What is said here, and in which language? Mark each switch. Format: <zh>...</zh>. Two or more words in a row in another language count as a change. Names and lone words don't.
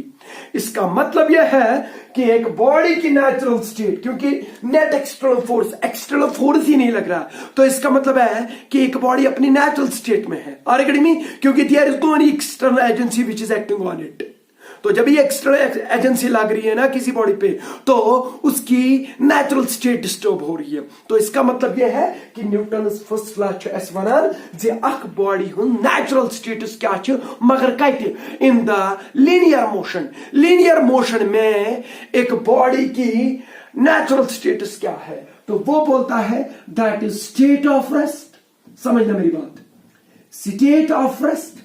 <hi>इसका मतलब यह है कि एक बॉडी की</hi> <en>natural state,</en> <hi>क्योंकि</hi> <en>net external force</en> <hi>ही नहीं लग रहा, तो इसका मतलब है कि एक बॉडी अपनी</hi> <en>natural state</en> <hi>में है।</hi> <en>are you getting me? क्योंकि there is no any external agency which is acting on it.</en> <hi>तो जब ये</hi> <en>external agency</en> <hi>लग रही है ना किसी बॉडी पे, तो उसकी</hi> <en>natural state disturb</en> <hi>हो रही है। तो इसका मतलब यह है कि</hi> <en>Newton's first law</en> <ks>छ अस वनान जे अख बॉडी हुंद नेचुरल स्टेटस क्या छ, मगर कते</ks> <en>in the linear motion</en> <hi>में एक बॉडी की</hi> <en>natural status</en> <hi>क्या है, तो वो बोलता है</hi> <en>that is state of rest.</en> <hi>समझना मेरी बात,</hi> <en>state of rest.</en>